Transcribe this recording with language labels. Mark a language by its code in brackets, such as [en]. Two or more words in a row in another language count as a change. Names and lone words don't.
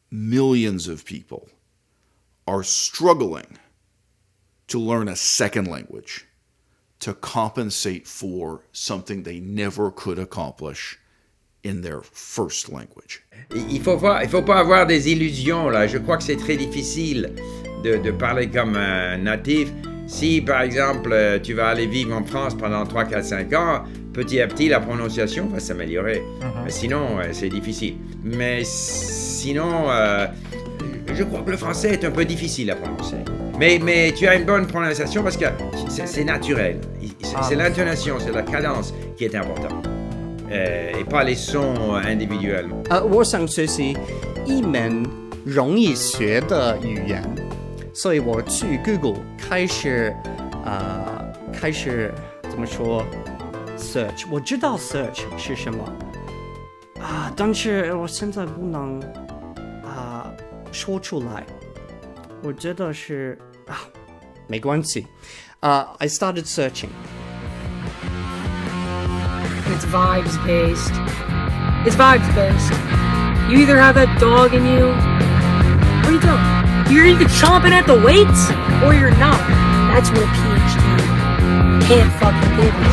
[en] millions of people are struggling to learn a second language to compensate for something they never could accomplish in their first language. [fr] Il faut pas avoir des illusions là. Je crois que c'est très difficile de parler comme un natif. Si par exemple tu vas aller vivre en France pendant 3, 4, 5 ans, petit à petit la prononciation va s'améliorer. Mais sinon c'est difficile. Mais sinon je crois que le français est un peu difficile à prononcer. Mais tu as une bonne prononciation parce que c'est naturel. C'est l'intonation, c'est la cadence qui est importante. Et pas les sons individuels. [zh] 我想学习一门容易学的语言，所以我去 Google 开始怎么说 search， 我知道 search 是什么但是我现在不能说出来。我觉得是没关系。 [en] I started searching. It's vibes based. It's vibes based. You either have that dog in you, or you don't. You're either chomping at the weights, or you're not. That's what a PhD can't fucking give you.